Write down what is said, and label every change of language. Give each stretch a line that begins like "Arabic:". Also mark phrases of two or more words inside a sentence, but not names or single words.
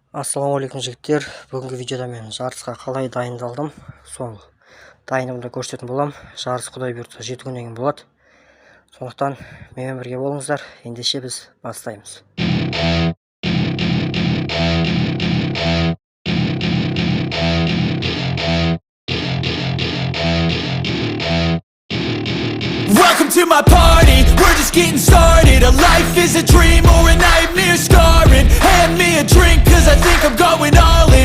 Kazakh: Ассалаумағалейкум жігіттер, бүгінгі видеода мен жарысқа қалай дайындалдым, сол дайындығымды көрсететін болам. Жарыс құдай бұйыртса 7 күннен кейін болады. Сондықтан менімен бірге болыңыздар. Ендеше біз бастаймыз.
English: Welcome to my party, we're just getting started. A life is a dream or a nightmare scarring. Hand me a drink cause I think I'm going all in.